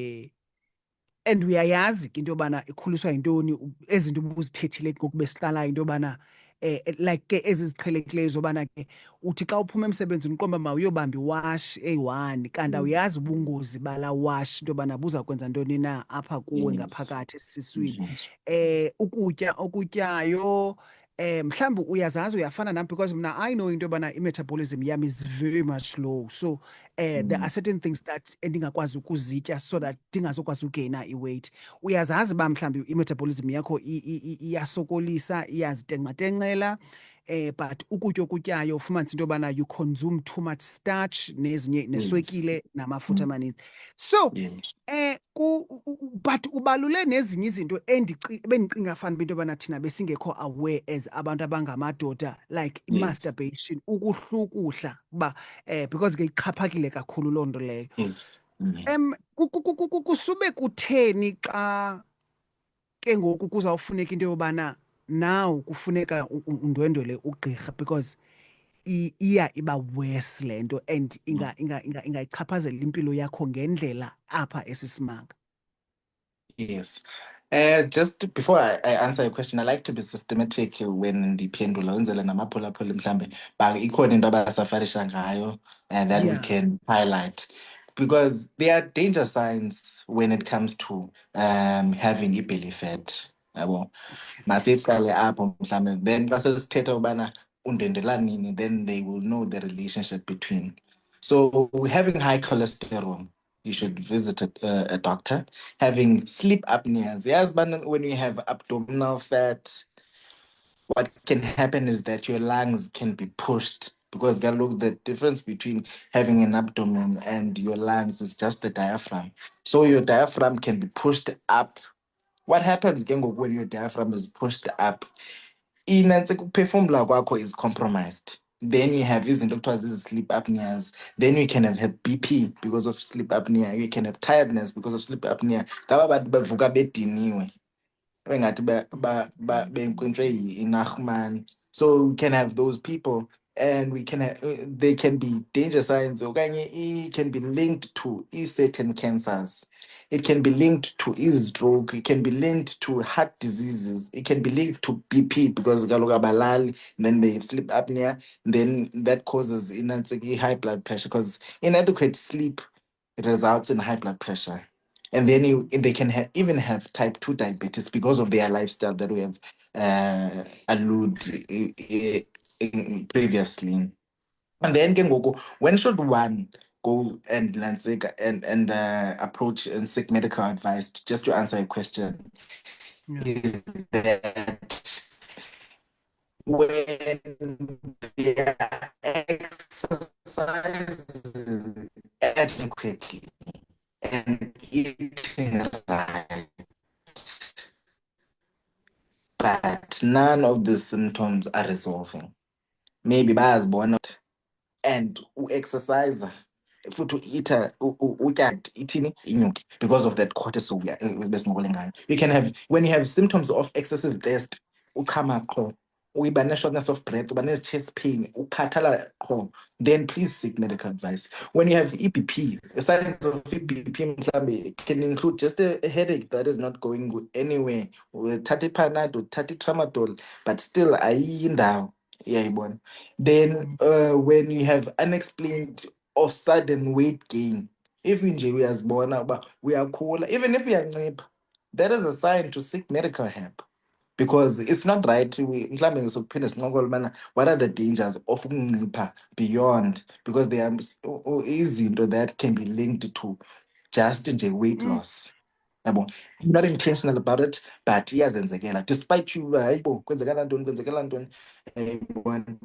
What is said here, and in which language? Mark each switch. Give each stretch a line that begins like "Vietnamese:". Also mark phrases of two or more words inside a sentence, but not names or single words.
Xhosa: and uyayazi ke into yobana ikhuliswa yintoni, ezi zinto ubuzithethile ngoku besiqalayo into yobana like ke ezi ziqhelekileyo zobana ke uthi xa uphuma emsebenzini uqomba mawuyobamba iwashi eyi-1 kanti awuyazi ubungozi bala washi into yobana buza kwenza ntoni na apha kuwe
English: Yes.
Xhosa: ngaphakathi esiswini. Ukutya okutyayo mhlawumbi uyazazi uyafana nam because mna
English: I know
Xhosa: into yobana i-metabolism yam
English: is very much low. So there are certain things that
Xhosa: endingakwazi ukuzitya
English: so that
Xhosa: ndingazokwazi ugeyina iweight. Uyazazi uba mhlawumbi i-metabolism yakho iyasokolisa, iyazitenxatenxela. But ukutya okutyayo ufumanise into yobana
English: you consume too much starch
Xhosa: nezinye
English: Yes.
Xhosa: neswekile namafutha amaninzi.
English: So Yes.
Xhosa: but ubalule nezinye izinto bendicinga fanuba into yobana thina besingekho
English: aware as
Xhosa: abantu abangamadoda, like
English: Yes.
Xhosa: i-masturbation, ukuhlukuhla uba because ke ixhaphakile kakhulu loo nto leyo.
English: Yes.
Xhosa: Kusube kutheni xa ke ngoku kuzawufuneka into yobana now kufuneka undwendwele ugqirha because iya iba worse le nto and ingayichaphazela impilo yakho ngendlela apha esisimanga.
English: Yes. Just before I answer your question, I like to be systematic when
Xhosa: ndiphendula wenzela namaphulaphula mhlambe ikhona into abasafarisha ngayo
English: and that we Yeah. can highlight, because there are danger signs when it comes to having belly fat.
Xhosa: Yabo. Masiqale apho mhlambe, then xa sesithetha ubana undwendwela nini,
English: then they will know the relationship between. So having high cholesterol, you should visit a doctor. Having sleep apneas, yes, but when you have abdominal fat, what can happen is that your lungs can be pushed, because look, the difference between having an abdomen and your lungs is just the diaphragm. So your diaphragm can be pushed up What happens
Xhosa: ke ngoku
English: when your diaphragm is pushed up?
Xhosa: Inantsika ukuphefumla kwakho
English: is compromised. Then you have
Xhosa: izinto ekuthiwa zizi-sleep apneas.
English: Then you can have BP because of sleep apnea. You can have tiredness because of sleep apnea.
Xhosa: Ngaba bantu bavuka bediniwe. Engathi benkwintshwe yi-Nachman.
English: So we can have those people, and we can they can be danger signs. Okanye it can be linked to certain cancers. It can be linked to stroke. It can be linked to heart diseases. It can be linked to BP because
Xhosa: kaloku abalali,
English: then they have sleep apnea. Then that causes high blood pressure because inadequate sleep results in high blood pressure. And then they can even have type 2 diabetes because of their lifestyle that we have alluded previously. And then
Xhosa: ke ngoku,
English: when should one go and approach and seek medical advice? Just to answer your question, Yeah. is that when they are exercising adequately and eating right, but none of the symptoms are resolving.
Xhosa: Maybe bayazibona and exercise futhi utya ithini inyuke
English: because of that cortisol
Xhosa: besinqokole ngayo.
English: You can have, when you have symptoms of excessive thirst,
Xhosa: uchama qho, uyiba ne-shortness of breath, uba ne-chest pain, ukhathala qho,
English: then please seek medical advice. When you have EBP, signs of EBP mhlambe can include just a headache that is not going anywhere,
Xhosa: uthatha iPanado, uthatha iTramadol, but still ayiyi indawo. Iyayibona.
English: Then when you have unexplained or sudden weight gain, if
Xhosa: nje uyazibona uba uyakhula,
English: even if uyancipha, that is a sign to seek medical help. Because it's not right,
Xhosa: mhlawumbe ngizokuphinde sincokole ubana
English: what are the dangers of ukuncipha beyond, because there are izinto that can be linked to just nje weight loss.
Xhosa: Yabo,
English: not intentional about it, but
Xhosa: iyazenzekela
English: despite you
Xhosa: hayibo kwenzekala ntoni kwenzekala ntoni. Yayibona.